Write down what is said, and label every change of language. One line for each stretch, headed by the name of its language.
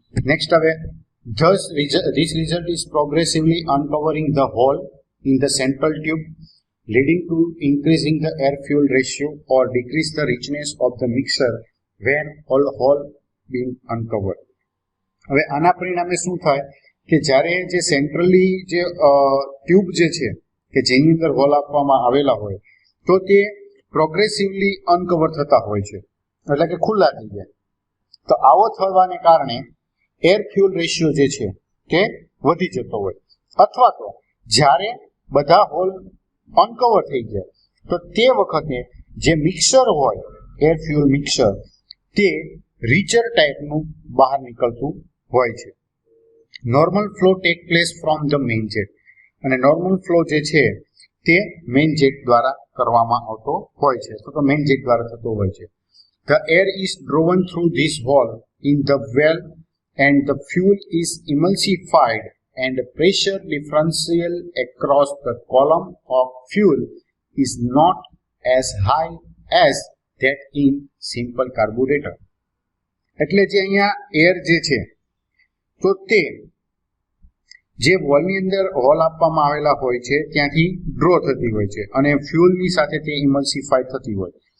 Gujarati: Next હવે
English: thus this result is progressively uncovering the hole in the central tube, leading to increasing the air fuel ratio or decrease the richness of the mixture when all hole being uncovered.
Gujarati: હવે આના પરિણામે શું થાય કે જ્યારે જે centrally જે tube જે છે કે જેની અંદર હોલ આપવામાં આવેલા હોય તો તે પ્રોગ્રેસિવલી અનકવર થતા હોય છે, એટલે કે ખુલ્લા થઈ જાય. તો આવો થવાને કારણે એર ફ્યુઅલ રેશિયો જે છે તે વધી જતો હોય, અથવા તો જ્યારે બધા હોલ અનકવર થઈ જાય તો તે વખતે જે મિક્સર હોય એર ફ્યુઅલ મિક્સર તે રીચર ટાઈપનું બહાર નીકળતું હોય છે.
English: normal flow take place from the main jet,
Gujarati: અને નોર્મલ ફ્લો જે છે તે મેઇન જેટ દ્વારા કરવામાં આવતો હોય છે, તો મેઇન જેટ દ્વારા થતો હોય છે.
English: The air is driven through this hole in the well and the fuel is emulsified and the pressure differential across the column of fuel is not as high as that in simple carburetor.
Gujarati: એટલે જે અહીંયા air જે છે તો તે જે વોલની અંદર hall આપવામાં આવેલા હોય છે ત્યાંથી ડ્રો થતી હોય છે અને ફ્યુઅલની સાથે તે ઇમલ્સિફાઈ થતી હોય,